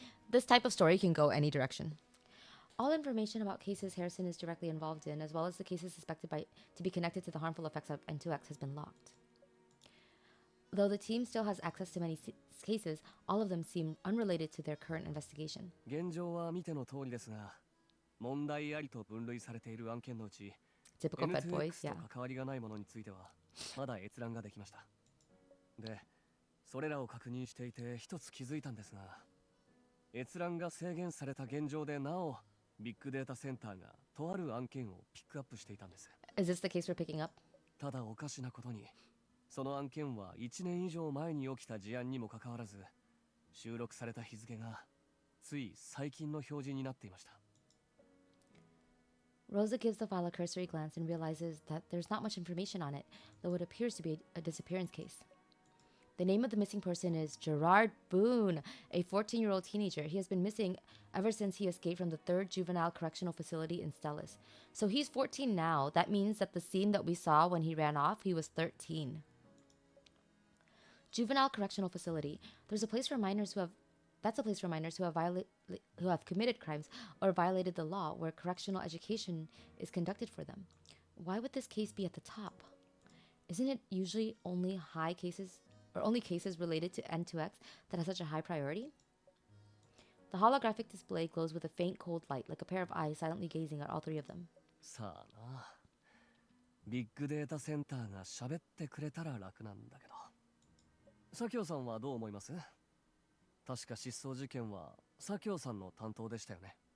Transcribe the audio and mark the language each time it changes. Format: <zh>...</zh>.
<en>This type of story can go any direction. All information about cases Harrison is directly involved in, as well as the cases suspected to be connected to the harmful effects of N2X, has been locked. Though the team still has access to many cases, all of them seem unrelated to their current investigation.</en> <ja>現状は見ての通りですが、問題ありと分類されている案件のうち、</ja> <en>Typical Fed boys,</en> <ja>N2X と</ja> <en>yeah.</en> <ja>関わりがないものについては、まだ閲覧ができました。で、それらを確認していて一つ気づいたんですが、閲覧が制限された現状でなお、ビッグデータセンターがとある案件をピックアップしていたんです。</ja> <en>Is this the case we're picking up?</en> <ja>ただおかしなことに、その案件は1年以上前に起きた事案にもかかわらず、収録された日付がつい最近の表示になっていました。</ja> <en>Rosa gives the file a cursory glance and realizes that there's not much information on it, though it appears to be a disappearance case. The name of the missing person is Gerard Boone, a 14-year-old teenager. He has been missing ever since he escaped from the 3rd Juvenile Correctional Facility in Stellis. So he's 14 now. That means that the scene that we saw when he ran off, he was 13. Juvenile Correctional Facility. That's a place for minors who have committed crimes or violated the law, where correctional education is conducted for them. Why would this case be at the top? Isn't it usually only cases related to N2X that have such a high priority? The holographic display glows with a faint cold light, like a pair of eyes silently gazing at all three of them.</en> <ja>さあな、ビッグデータセンターが喋ってくれたら楽なんだけど。佐京さんはどう思います？確か失踪事件は佐京さんの担当でしたよね。</ja>